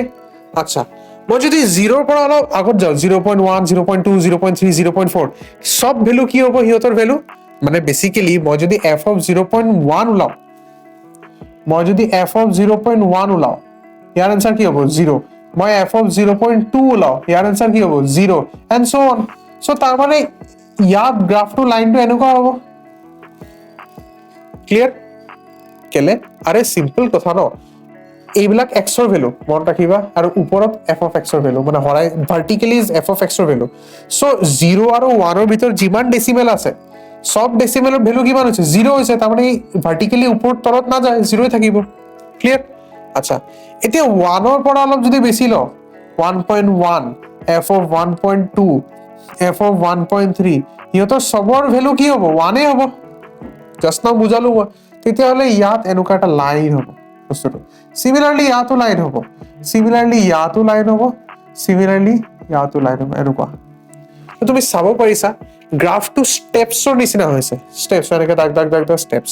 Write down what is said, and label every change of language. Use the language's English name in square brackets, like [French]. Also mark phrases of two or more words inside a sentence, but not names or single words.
[Assamese] আচ্ছা, মই যদি 0ৰ পৰা অলপ আগত যাওঁ, 0.1 0.2 0.3 0.4, সব ভ্যালু কি হ'ব? হিহঁতৰ ভ্যালু মানে বেসিক্যালি মই যদি f of 0.1 ওলাও, মই যদি f of 0.1 ওলাও, ইয়াৰ আনসাৰ কি হ'ব? 0। মই f of 0.2 ওলাও, ইয়াৰ আনসাৰ কি হ'ব? 0, [English] and so on. [Assamese] সো তাৰ মানে ইয়াত গ্ৰাফটো লাইনটো এনেকুৱা হ'ব। ক্লিয়াৰ? কেলে? আৰে সিম্পল কথা ন, এইবিলাক এক্সৰ ভ্যালু মনত ৰাখিবা, আৰু ওপৰত f of x ৰ ভ্যালু, মানে হৰাই ভাৰ্টিক্যালি ইজ f of x ৰ ভ্যালু। সো 0 আৰু 1ৰ ভিতৰত যিমান ডেসিমেল আছে, সব ডেসিমেলৰ ভ্যালু কিমান হৈছে? 0 হৈছে। তাৰ মানে ভাৰ্টিক্যালি ওপৰত তলত না যায়, 0 থাকিব। ক্লিয়াৰ? আচ্ছা, এতিয়া 1ৰ পৰা অলপ যদি বেছি লও, 1.1, f of 1.2, f of 1.3, ইহঁতৰ সবৰ ভ্যালু কি হ'ব? 1 হ'ব। [English] just now [Assamese] বুজালো মই। তেতিয়াহ'লে ইয়াত এনেকুৱা এটা লাইন হ'ব বস্তুটো। সিমিলাৰলি ইয়াতো লাইন হ'ব, সিমিলাৰলি ইয়াতো লাইন হ'ব, সিমিলাৰলি ইয়াতো লাইন হ'ব, এনেকুৱা। তুমি চাব পাৰিছা গ্ৰাফটো ষ্টেপছৰ নিচিনা হৈছে, ষ্টেপছ এনেকে দাগ দাগ দাগ দাগ ষ্টেপছ।